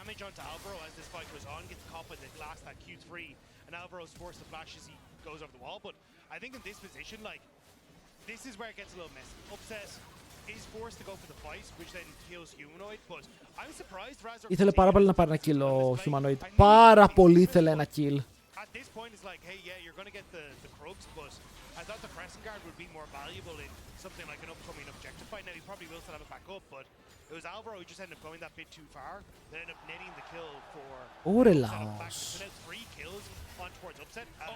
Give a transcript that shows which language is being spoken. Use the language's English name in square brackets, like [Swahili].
[English] Onto Alvaro as this fight goes on, gets caught by the glass, that Q3, and Alvaro's forced to flash as he goes over the wall. But I think in this position, like, this is where it gets a little messy. Upset is forced to go for the fight, which then kills Humanoid, but I'm surprised Razor... [Greek] Ήθελε πάρα πολύ να πάρει ένα kill ο Humanoid. Πάρα πολύ ήθελε ένα kill. [English] At this point it's like, hey, yeah, you're going to get the Krugs, but I thought the Crescent Guard would be more valuable in something like an upcoming objective fight. Now, he probably will still have it back up, but it was Alvaro who just ended up going that bit too far. They ended up netting the kill for... Ωρελάος. So now 3 kills on towards Upset.